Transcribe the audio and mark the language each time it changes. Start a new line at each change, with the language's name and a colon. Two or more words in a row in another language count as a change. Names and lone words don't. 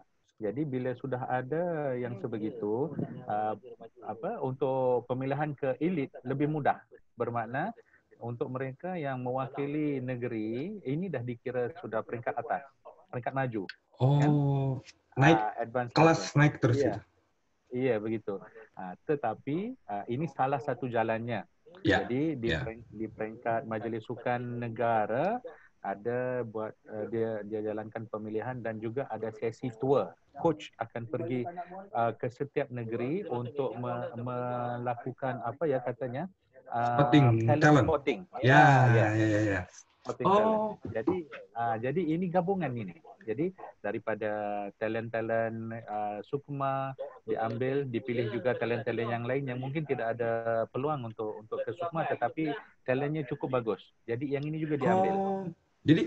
Malay: Jadi bila sudah ada yang sebegitu, untuk pemilihan ke elit lebih mudah. Bermakna untuk mereka yang mewakili negeri, ini dah dikira sudah peringkat atas, peringkat maju, kan? oh, naik Advance kelas, level. naik terus Iya, itu. iya begitu. Tetapi ini salah satu jalannya. Ya, Jadi ya. di peringkat Majlis Sukan Negara ada buat dia jalankan pemilihan dan juga ada sesi tour. Coach akan pergi ke setiap negeri untuk melakukan apa ya katanya Spotting talent talent. spotting. Ya, Ya, ya, ya, ya.
English: spotting talent.
Malay: Oh, Jadi ini gabungan ini. Jadi daripada talent-talent SUKMA diambil, dipilih juga talent-talent yang lain yang mungkin tidak ada peluang untuk ke SUKMA tetapi talentnya cukup bagus. Jadi yang ini juga diambil. oh. Jadi